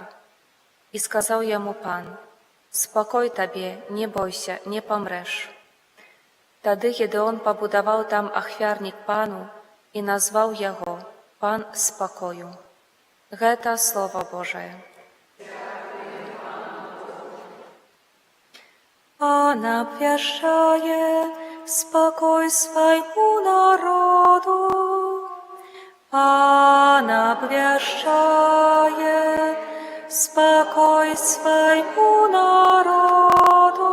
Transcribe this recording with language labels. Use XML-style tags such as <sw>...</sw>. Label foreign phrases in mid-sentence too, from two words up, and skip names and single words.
<be>І сказаў яму Пан: «Спакой табе, не бойся, не памрэш». Тады Гедеон пабудаваў там ахвярнік Пану і назваў яго «Пан спакою». Гэта Слово Божае.</be> <pl>Pan obwieszczaje spokój swojemu narodu. Pan obwieszczaje spokój swojemu narodu.</pl>